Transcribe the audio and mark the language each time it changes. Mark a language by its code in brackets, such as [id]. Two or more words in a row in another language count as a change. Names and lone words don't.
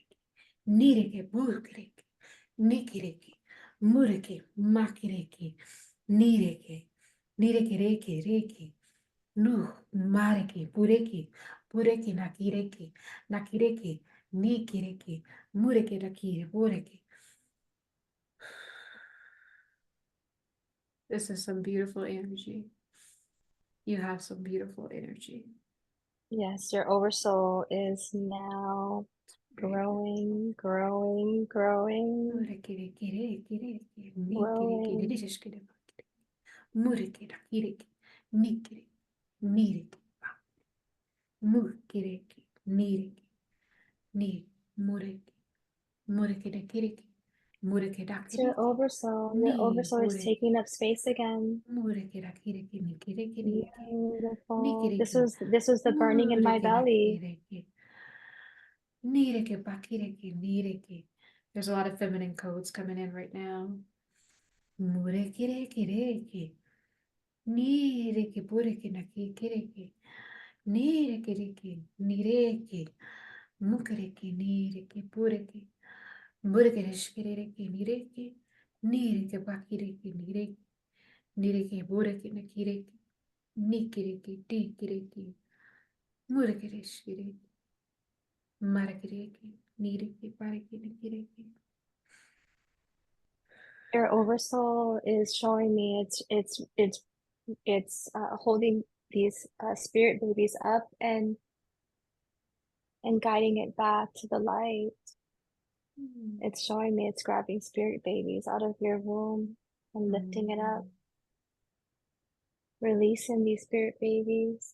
[en] Nireke burkereke, nikireke, mureke, makireke, nireke, nireke reke reke, nu, mareke, bureke nakireke, nakireke, nikireke, mureke nakire, bureke. This is some beautiful energy. You have some beautiful energy. yes, your oversoul is now growing, growing, growing, growing. Mureke nakireke, nikireke, nireke, mureke, nireke, ni, mureke, mureke nakireke, mureke It's your nakireke, oversoul. Your ni, oversoul is mureke, taking up space again. mureke nakireke, nikireke, nireke, Beautiful. nikireke, This was the burning in my mureke belly. nakireke, nireke, bakireke, nireke. There's a lot of feminine codes coming in right now. Mureke, reke, reke. Nireke, pureke, nakireke. Nireke, reke, nireke. Mukereke, nireke, pureke. Mureke, reshkereke, nireke. Nireke, bakireke, nireke. Nireke, pureke, nakireke. Nikireke, tikireke. Mureke, reshkereke. Marakereke, nireke, pareke, nakireke. Your oversoul is showing me it's holding these spirit babies up and guiding it back to the light. It's showing me it's grabbing spirit babies out of your womb and lifting it up, releasing these spirit babies.